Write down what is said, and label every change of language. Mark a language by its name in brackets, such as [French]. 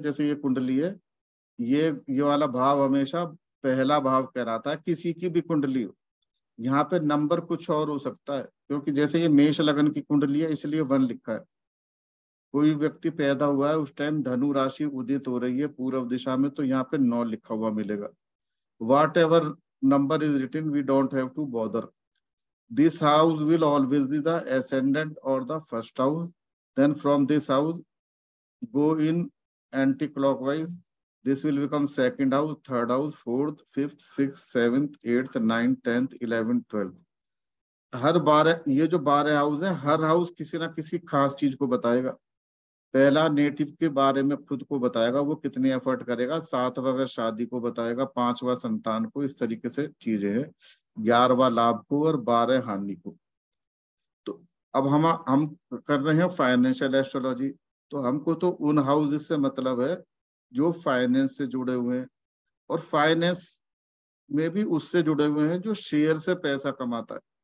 [Hindi] जैसे ये कुंडली है, ये वाला भाव हमेशा पहला भाव कहलाता है। किसी की भी कुंडली हो, यहाँ पे नंबर कुछ और हो सकता है, क्योंकि जैसे ये मेष लगन की कुंडली है इसलिए 1 लिखा है। कोई व्यक्ति पैदा हुआ है उस टाइम धनु राशि उदित हो रही है पूर्व दिशा में, तो यहाँ पे 9 लिखा हुआ मिलेगा। [English] whatever number is written, we don't have to bother. This house will always be the ascendant or the first house. Then from this house, go in anti-clockwise. This will become second house, third house, fourth, fifth, sixth, seventh, eighth, ninth, 10th, 11th, 12th. [Hindi] हर 12, ये जो 12 house है, हर house किसी ना किसी खास चीज को बताएगा। पहला नेटिव के बारे में खुद को बताएगा, वो कितने एफर्ट करेगा। 7वां अगर शादी को बताएगा, 5वां संतान को, इस तरीके से चीजें हैं। 11वां लाभ को और 12 हानि को। तो अब हम कर रहे हैं फाइनेंशियल एस्ट्रोलॉजी, तो हमको तो उन हाउसेस से मतलब है जो फाइनेंस से जुड़े हुए हैं, और फाइनेंस में भी उससे जुड़े हुए हैं जो शेयर से पैसा कमाता है।